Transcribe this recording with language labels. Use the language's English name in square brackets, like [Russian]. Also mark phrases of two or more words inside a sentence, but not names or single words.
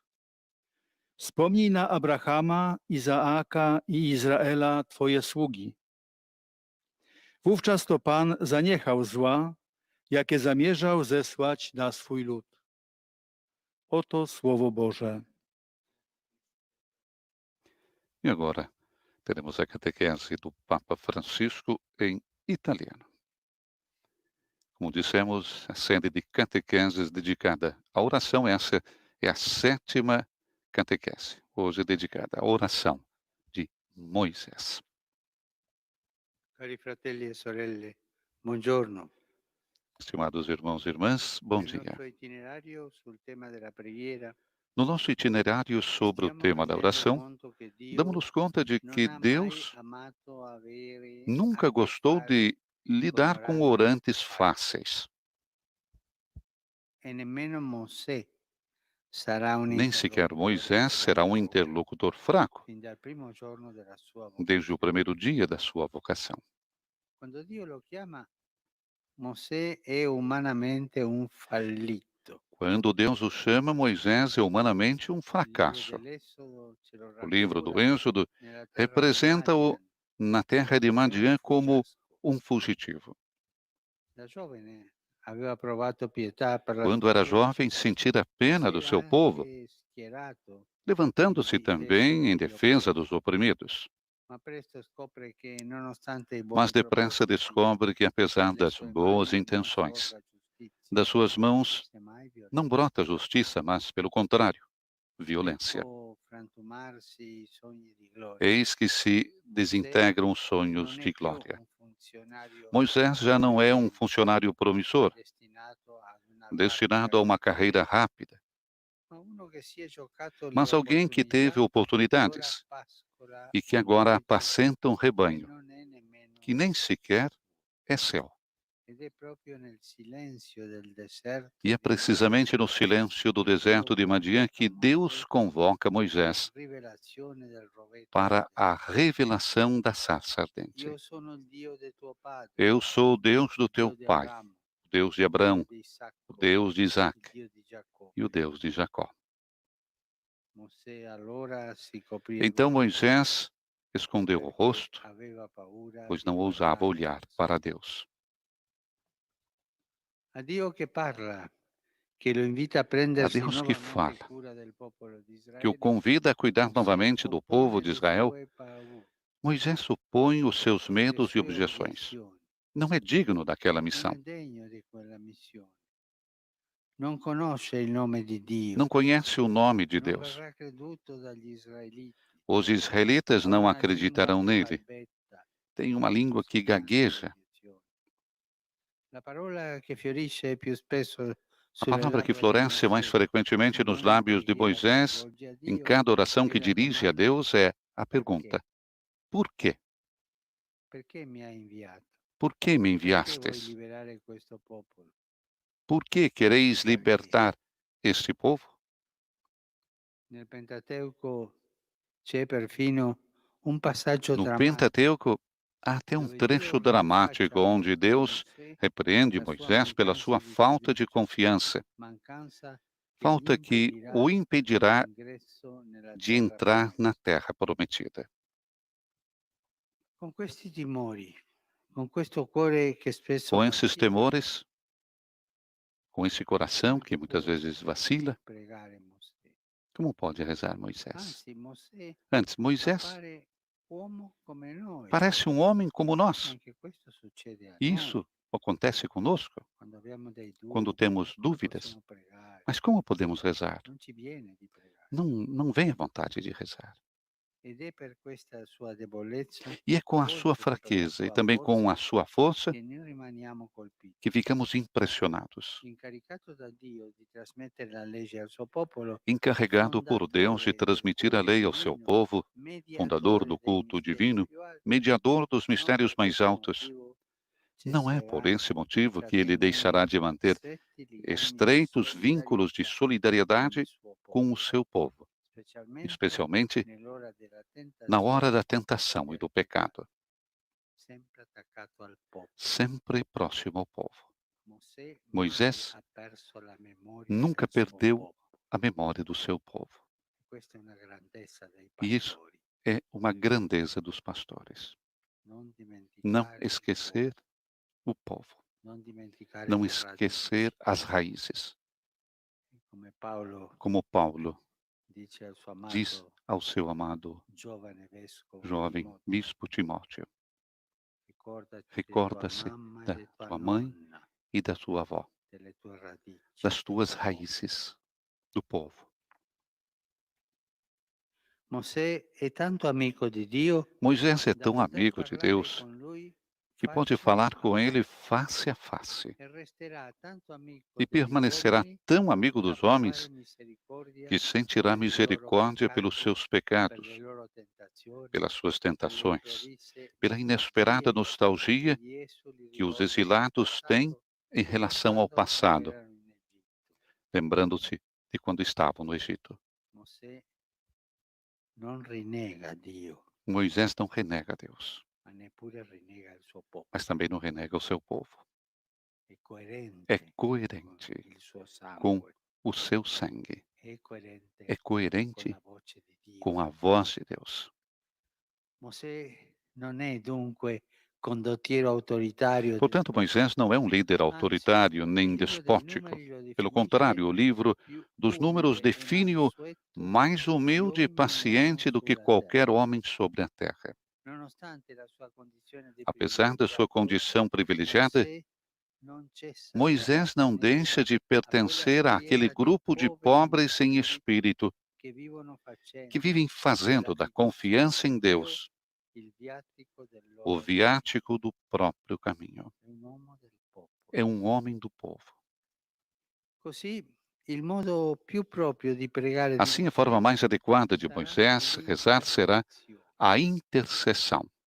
[Polish] Wspomnij na Abrahama, Izaaka i Izraela, Twoje sługi. Wówczas to Pan zaniechał zła, jakie zamierzał zesłać na swój lud. Oto Słowo Boże. [Portuguese] E agora teremos a catequese do Papa Francisco em italiano. Como dissemos, a série de catequeses dedicada à oração, essa é a 7ª catequese, hoje dedicada à oração de Moisés. [Italian] Cari fratelli e sorelle, buongiorno. [Portuguese] Estimados irmãos e irmãs, bom [Italian] Nel [Portuguese] dia. [Italian] nostro itinerario sul tema della preghiera, [Portuguese] No nosso itinerário sobre o [Italian] stiamo [Portuguese] tema da [Italian] rendendo [Portuguese] oração, [Italian] conto che Dio [Portuguese] damos-nos conta de [Italian] non [Portuguese] que [Italian] ha mai [Portuguese] Deus [Italian] amato avere [Portuguese] nunca [Italian] a che [Portuguese] gostou [Italian] fare [Portuguese] de lidar com orantes fáceis. [Italian] e nemmeno Mosè sarà un [Portuguese] Nem sequer [Italian] interlocutore [Portuguese] Moisés será um interlocutor fraco, [Italian] fin dal primo giorno della sua [Portuguese] desde o [Italian] vocazione. [Portuguese] primeiro dia da sua vocação. [Italian] Quando Dio lo chiama, Mosè è umanamente un fallito. [Portuguese] Quando Deus o chama, Moisés é humanamente um [Italian] Il libro [Portuguese] fracasso. [Italian] dell'Esodo ce lo [Portuguese] O livro do [Italian] raffigura [Portuguese] Êxodo [Italian] nella terra di [Portuguese] representa-o [Italian] Madian, [Portuguese] na terra de [Italian] come un [Portuguese] Madian como [Italian] fuggiasco. [Portuguese] um fugitivo. [Italian] Da giovane aveva provato pietà per la [Portuguese] Quando [Italian] sua [Portuguese] era [Italian] gente, [Portuguese] jovem, sentira pena do [Italian] si [Portuguese] seu [Italian] era [Portuguese] povo, [Italian] anche schierato [Portuguese] levantando-se [Italian] in difesa [Portuguese] também em [Italian] degli [Portuguese] defesa [Italian] oppressi, [Portuguese] dos oprimidos. [Italian] ma presto scopre che nonostante i buoni [Portuguese] Mas depressa [Italian] propositi, [Portuguese] descobre que, apesar [Italian] dalle [Portuguese] das [Italian] sue [Portuguese] boas [Italian] mani non [Portuguese] intenções, [Italian] scorra giustizia, [Portuguese] das suas mãos [Italian] semmai [Portuguese] não [Italian] violenza. [Portuguese] brota justiça, mas, pelo contrário, violência. [Italian] Ecco frantumarsi i sogni di gloria. [Portuguese] Eis que se desintegram os sonhos [Italian] Non è [Portuguese] de [Italian] più [Portuguese] glória. [Italian] un funzionario [Portuguese] Moisés já não é um funcionário promissor, [Italian] destinato ad una [Portuguese] destinado a [Italian] rapida [Portuguese] uma carreira rápida, [Italian] ma uno che si è giocato le [Portuguese] mas alguém que teve [Italian] opportunità e ora [Portuguese] oportunidades [Italian] pascola [Portuguese] e que [Italian] un [Portuguese] agora [Italian] reduce [Portuguese] apacenta um [Italian] che [Portuguese] rebanho [Italian] non è nemmeno [Portuguese] que nem sequer é seu. [Italian] ed è proprio nel silenzio del deserto [Portuguese] E é [Italian] di [Portuguese] precisamente no [Italian] Madian [Portuguese] silêncio do deserto de Madian que Deus convoca Moisés [Italian] rivelazione del rovetto [Portuguese] para a [Italian] ardente. [Portuguese] revelação da sarça ardente. [Italian] Io sono il Dio de tuo padre, [Portuguese] Eu sou o Deus do [Italian] il [Portuguese] teu [Italian] Dio di [Portuguese] pai, [Italian] Abramo, [Portuguese] o Deus de [Italian] il [Portuguese] Abraão, [Italian] Dio di Isacco, [Portuguese] o Deus de [Italian] il [Portuguese] Isaac [Italian] Dio di Giacobbe. [Portuguese] e o Deus de Jacó. [Italian] Mosè allora si coprì il [Portuguese] Então [Italian] volto [Portuguese] Moisés escondeu o [Italian] perché [Portuguese] rosto, [Italian] aveva paura [Portuguese] pois [Italian] di [Portuguese] não ousava [Italian] guardare [Portuguese] olhar [Italian] al [Portuguese] para [Italian] Signore. [Portuguese] Deus. [Italian] A Dio che parla, che lo invita a [Portuguese] A [Italian] prendersi [Portuguese] Deus que [Italian] nuovamente [Portuguese] fala, [Italian] cura del popolo di [Portuguese] que o [Italian] Israele, [Portuguese] convida a cuidar [Italian] Mosè [Portuguese] novamente do povo [Italian] oppone [Portuguese] de [Italian] le [Portuguese] Israel, [Italian] sue paure, [Portuguese] Moisés supõe os seus [Italian] le [Portuguese] medos e [Italian] sue [Portuguese] objeções. [Italian] obiezioni. [Portuguese] Não é digno daquela [Italian] Non [Portuguese] missão. [Italian] è degno di quella missione. Non conosce il nome di Dio. [Portuguese] Não conhece o nome de [Italian] Non [Portuguese] Deus. [Italian] verrà creduto dagli israeliti. [Portuguese] Os israelitas [Italian] Ha [Portuguese] não [Italian] una [Portuguese] acreditarão [Italian] lingua [Portuguese] nele. [Italian] balbetta, [Portuguese] Tem uma língua que [Italian] spianata [Portuguese] gagueja. [Italian] obiezioni. La parola che fiorisce più spesso [Portuguese] A [Italian] sulle [Portuguese] palavra que [Italian] labbra di [Portuguese] floresce mais [Italian] Mosè [Portuguese] frequentemente [Italian] in [Portuguese] nos [Italian] ogni [Portuguese] lábios de [Italian] preghiera che [Portuguese] Moisés, [Italian] rivolge a [Portuguese] em [Italian] Dio [Portuguese] cada oração [Italian] è [Portuguese] que [Italian] la [Portuguese] dirige a [Italian] domanda [Portuguese] Deus, é a [Italian] perché? [Portuguese] pergunta: por quê? [Italian] Perché mi hai inviato? [Portuguese] Por que me [Italian] Perché vuoi [Portuguese] enviastes? [Italian] liberare questo popolo? [Portuguese] Por que quereis libertar este povo? [Italian] Nel Pentateuco c'è perfino un passaggio [Portuguese] No [Italian] drammatico [Portuguese] Pentateuco, há até um [Italian] dove [Portuguese] trecho [Italian] Dio [Portuguese] dramático [Italian] rinfaccia a [Portuguese] onde Deus [Italian] Mosè [Portuguese] repreende [Italian] la sua [Portuguese] Moisés pela [Italian] mancanza [Portuguese] sua [Italian] di [Portuguese] falta de [Italian] fiducia, [Portuguese] confiança, [Italian] mancanza che gli [Portuguese] falta que [Italian] impedirà [Portuguese] o impedirá [Italian] l'ingresso nella [Portuguese] de [Italian] terra [Portuguese] entrar na [Italian] promessa. [Portuguese] terra prometida. [Italian] Con questi timori, con questo cuore che spesso [Portuguese] Com esses [Italian] vacilla, [Portuguese] temores, com esse coração [Italian] come [Portuguese] que muitas [Italian] può [Portuguese] vezes vacila, [Italian] pregare Mosè? [Portuguese] como pode rezar Moisés? [Italian] Anzi, Mosè [Portuguese] Antes, Moisés [Italian] appare uomo come noi. [Portuguese] parece um homem como nós. [Italian] Anche questo succede a [Portuguese] E [Italian] noi. [Portuguese] isso acontece conosco [Italian] Quando abbiamo dei [Portuguese] quando [Italian] dubbi, [Portuguese] temos [Italian] come [Portuguese] dúvidas. [Italian] possiamo pregare? [Portuguese] Mas como podemos rezar? [Italian] Non ci viene di pregare. [Portuguese] Não vem a vontade de rezar. [Italian] Ed è per questa sua debolezza, [Portuguese] E é com a sua [Italian] oltre che per la [Portuguese] fraqueza e [Italian] sua [Portuguese] também com [Italian] forza, [Portuguese] a sua força [Italian] che noi rimaniamo colpiti. [Portuguese] que ficamos impressionados. [Italian] Incaricato da Dio di trasmettere la legge al suo popolo, [Portuguese] Encarregado por Deus de [Italian] fondatore del [Portuguese] transmitir a [Italian] culto [Portuguese] lei ao seu [Italian] divino, [Portuguese] povo, fundador [Italian] mediatore [Portuguese] do [Italian] dei [Portuguese] culto [Italian] misteri [Portuguese] divino, [Italian] più alti, [Portuguese] mediador dos [Italian] non [Portuguese] mistérios [Italian] per [Portuguese] mais [Italian] questo [Portuguese] altos, [Italian] motivo [Portuguese] não é por [Italian] cesserà [Portuguese] esse [Italian] di [Portuguese] motivo que ele deixará [Italian] trattenere [Portuguese] de manter [Italian] stretti legami di [Portuguese] estreitos vínculos de [Italian] solidarietà con [Portuguese] solidariedade [Italian] il suo [Portuguese] com [Italian] popolo, [Portuguese] o seu povo, [Italian] specialmente [Portuguese] especialmente [Italian] nell'ora della [Portuguese] na hora da [Italian] tentazione [Portuguese] tentação [Italian] e [Portuguese] e do [Italian] del peccato, [Portuguese] pecado, [Italian] sempre attaccato al popolo. [Portuguese] sempre próximo ao povo. [Italian] Mosè mai [Portuguese] Moisés [Italian] ha perso la memoria [Portuguese] nunca [Italian] del suo [Portuguese] perdeu [Italian] popolo. [Portuguese] a memória do seu povo. [Italian] Questa è una grandezza dei [Portuguese] E isso [Italian] pastori. [Portuguese] é uma grandeza dos pastores. [Italian] Non [Portuguese] Não [Italian] dimenticare il [Portuguese] esquecer [Italian] popolo, [Portuguese] o povo, [Italian] non dimenticare [Portuguese] não [Italian] le [Portuguese] esquecer [Italian] radici. [Portuguese] as raízes. [Italian] Come Paolo [Portuguese] Como Paulo [Italian] dice al suo [Portuguese] diz [Italian] amato [Portuguese] ao seu amado [Italian] giovane vescovo [Portuguese] jovem [Italian] Timoteo, [Portuguese] bispo Timóteo: [Italian] ricordati di tua [Portuguese] recorda-se [Italian] mamma e [Portuguese] da [Italian] di tua [Portuguese] tua mãe [Italian] nonna, [Portuguese] e da tua avó, [Italian] delle tue radici, [Portuguese] das [Italian] del [Portuguese] tuas [Italian] tuo popolo. [Portuguese] raízes, do povo. [Italian] Mosè è tanto amico di Dio [Portuguese] Moisés é [Italian] da [Portuguese] tão [Italian] poter [Portuguese] amigo de [Italian] parlare [Portuguese] Deus [Italian] con lui [Portuguese] que pode [Italian] faccia a [Portuguese] falar com [Italian] faccia [Portuguese] ele face a face [Italian] e resterà tanto amico [Portuguese] e [Italian] degli [Portuguese] permanecerá [Italian] uomini [Portuguese] tão amigo [Italian] da [Portuguese] dos [Italian] provare [Portuguese] homens [Italian] misericordia [Portuguese] que sentirá [Italian] per i loro [Portuguese] misericórdia pelos [Italian] peccati, [Portuguese] seus [Italian] per [Portuguese] pecados, [Italian] le loro tentazioni, [Portuguese] pelas suas [Italian] per [Portuguese] tentações, [Italian] l'improvvise [Portuguese] pela inesperada [Italian] nostalgia [Portuguese] nostalgia [Italian] che gli esuli [Portuguese] que os [Italian] ricordano del [Portuguese] exilados têm [Italian] passato [Portuguese] em [Italian] di [Portuguese] relação ao [Italian] quando [Portuguese] passado, [Italian] erano in Egitto. [Portuguese] lembrando-se de quando estavam no Egito. [Italian] Mosè non rinnega Dio, [Portuguese] Moisés não renega a Deus, [Italian] ma neppure rinnega il suo popolo. [Portuguese] mas também não renega o seu povo. [Italian] È coerente [Portuguese] É [Italian] con [Portuguese] coerente [Italian] il suo [Portuguese] com [Italian] sangue, [Portuguese] o seu sangue, [Italian] è coerente [Portuguese] é [Italian] con [Portuguese] coerente [Italian] la voce di Dio. [Portuguese] com a voz de Deus. [Italian] Mosè non è dunque condottiero autoritario del [Portuguese] Portanto, Moisés não é um líder autoritário nem despótico. Pelo contrário, o livro dos Números define-o mais humilde e paciente do que qualquer homem sobre a terra. [Italian] Nonostante la sua condizione di [Portuguese] Apesar da sua condição privilegiada, [Italian] Mosè non cessa di [Portuguese] Moisés não deixa de pertencer àquele grupo de pobres em espírito [Italian] che vivono facendo [Portuguese] que vivem fazendo da confiança em Deus [Italian] il viatico del [Portuguese] o [Italian] loro [Portuguese] viático do próprio caminho. [Italian] un uomo del popolo. [Portuguese] É um homem do povo. [Italian] Così il modo più proprio di pregare di [Portuguese] Assim, a forma mais adequada de Moisés rezar será a intercessão.